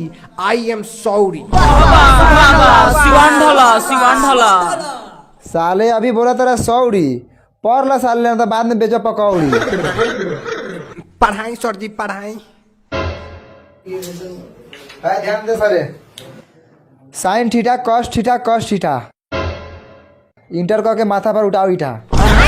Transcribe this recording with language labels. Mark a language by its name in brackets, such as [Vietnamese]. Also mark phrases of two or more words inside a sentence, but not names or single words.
[English] I am sorry. [Hindi] साले अभी बोला तेरा सौरी पढ़ ला साले, तो बाद में बेचो पकौड़ी। पढ़ाई सर जी पढ़ाई। ध्यान दे सारे। [English] sine theta cos theta cos theta [Hindi] इंटर क के माथा पर उठाओ ईटा।